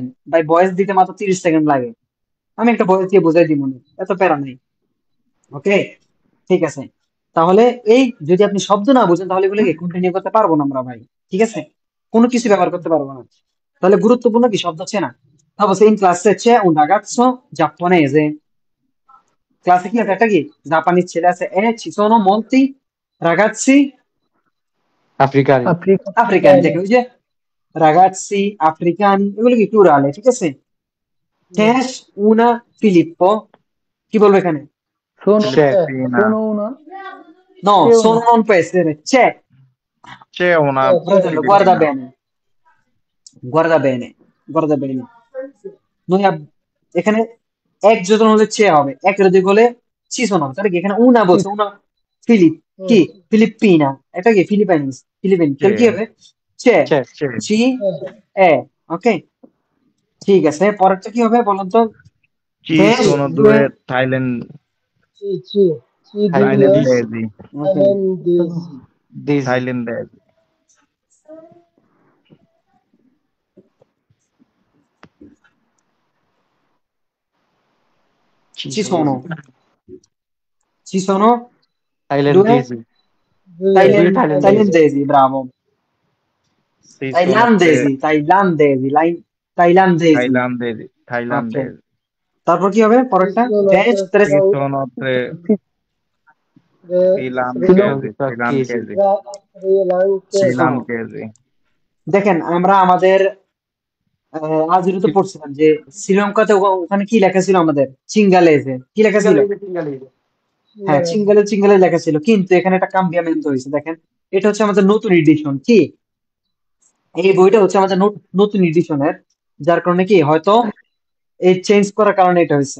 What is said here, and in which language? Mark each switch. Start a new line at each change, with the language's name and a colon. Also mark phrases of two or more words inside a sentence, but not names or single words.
Bangla: ভাই ভয়েস দিতে মাত্র 30 সেকেন্ড লাগে, আমি একটা ভয়েস দিয়ে বুঝাই দিব, না এত প্যারা নেই। ওকে, ঠিক আছে। তাহলে এই যদি আপনি শব্দ না বুঝেন তাহলে এগুলোকে কন্টিনিউ করতে পারবো না আমরা ভাই, ঠিক আছে? কোনো কিছু ব্যবহার করতে পারবো না। তাহলে গুরুত্বপূর্ণ কি শব্দ চেনা।
Italian: তারপর in classe c'è un ragazzo giapponese,
Bangla: ক্লাসে কি আছে? একটা কি জাপানিজ ছেলে আছে।
Italian: ci sono molti ragazzi africani, africani,
Bangla: দেখো ওই যে
Italian: ragazzi africani,
Bangla: এগুলো কি প্লুরালে, ঠিক আছে?
Italian: c'è una Filippo,
Bangla: কি বলবো এখানে?
Italian: Sono, c'è, Filippina. sono una. no, C'è una. sono non può essere, c'è, c'è una fratello, guarda Filippina. bene, guarda bene, guarda bene, noi
Bangla: এখানে এক যোজন হলে চে হবে, এক যদি হলে চিসন হবে, তাহলে কি এখানে উনা বলছে, উনা ফিলিপ কি ফিলিপিনা, এটা কি ফিলিপাইনিস, ফিলিপিন, তাহলে কি হবে? চে,
Italian: c'è, c'è
Bangla: চি, এ। ওকে, ঠিক আছে। পরেরটা কি হবে বলুন তো?
Italian: ci
Bangla: দেশ
Italian: sono দুয়ে, due thailandese, thailandesi
Bangla: ওকে,
Italian: desi, thailandesi ci ci sono, sono due thailandesi, due thailandesi, thailandesi, bravo, ci sono tre thailandesi। thailandesi
Bangla: ওকে,
Italian: thailandesi
Bangla: তারপর কি হবে পরেরটা? দেশ
Italian: ci sono tre srilankesi srilankesi, ci sono srilankesi
Bangla: দেখেন আমরা আমাদের আজকে তো পড়ছিলাম যে শ্রীলঙ্কাতে ওখানে কি লেখা ছিল আমাদের চিঙ্গালেজে কি লেখা ছিল? হ্যাঁ, চিঙ্গালে চিঙ্গালে লেখা ছিল, কিন্তু এখানে একটা কাম্বিয়ামেন্ট হয়েছে। দেখেন এটা হচ্ছে আমাদের নতুন এডিশন, কি এই বইটা হচ্ছে আমাদের নতুন এডিশনের, যার কারণে কি হয়তো এই চেঞ্জ করার কারণে এটা হয়েছে।